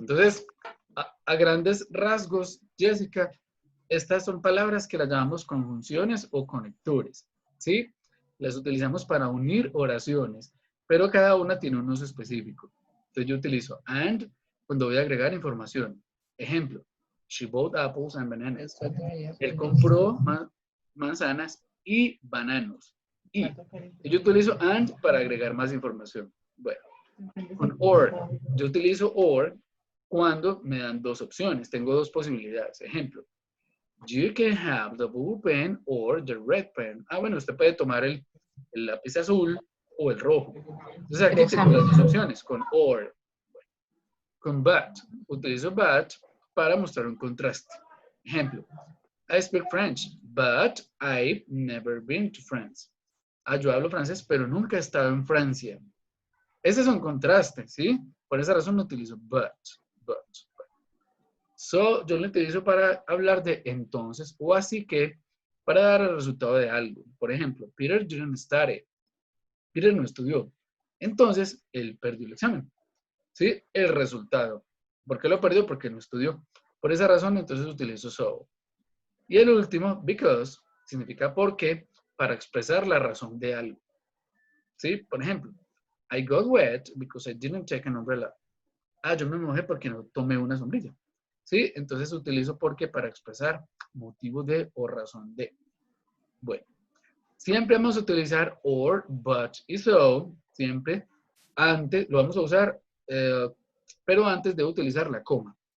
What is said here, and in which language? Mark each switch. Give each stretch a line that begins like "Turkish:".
Spanish: Entonces, a grandes rasgos, Jessica, estas son palabras que las llamamos conjunciones o conectores, ¿sí? Las utilizamos para unir oraciones, pero cada una tiene un uso específico. Entonces yo utilizo and cuando voy a agregar información. Ejemplo,
English: she bought apples and bananas.
Spanish: Él compró manzanas y bananos. Y yo utilizo and para agregar más información. Bueno, con or, yo utilizo or cuando me dan dos opciones. Tengo dos posibilidades. Ejemplo,
English: you can have the blue pen or the red pen.
Spanish: Ah, bueno, usted puede tomar el lápiz azul o el rojo. Entonces aquí tengo las dos opciones, con or. Bueno, con but, utilizo but para mostrar un contraste. Ejemplo,
English: I speak French, but I've never been to France.
Spanish: Ah, yo hablo francés, pero nunca he estado en Francia. Ese es un contraste, ¿sí? Por esa razón utilizo but. So, yo lo utilizo para hablar de entonces o así que para dar el resultado de algo. Por ejemplo,
English: Peter didn't study.
Spanish: Peter no estudió. Entonces, él perdió el examen. ¿Sí? El resultado. ¿Por qué lo perdió? Porque no estudió. Por esa razón, entonces utilizo so. Y el último, because, significa porque, para expresar la razón de algo. ¿Sí? Por ejemplo,
English: I got wet because I didn't take an umbrella.
Spanish: Ah, yo me mojé porque no tomé una sombrilla. ¿Sí? Entonces utilizo porque para expresar motivo de o razón de. Bueno, siempre vamos a utilizar or, but y so, siempre antes, lo vamos a usar, pero antes de utilizar la coma.